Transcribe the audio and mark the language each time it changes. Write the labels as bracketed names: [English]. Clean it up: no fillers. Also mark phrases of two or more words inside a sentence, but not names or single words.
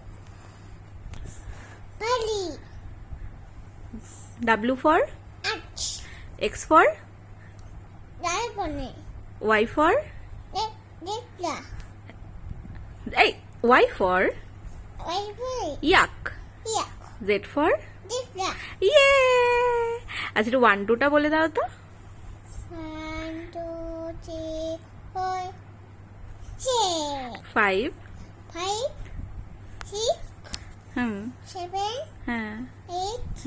[English] W for X for Y for এই Y for yak। Z for [Bangla] ইয়ে। আচ্ছা একটু 1 2টা বলে দাও তো। 1 2 3 4 5 6 হুম 7 হ্যাঁ 8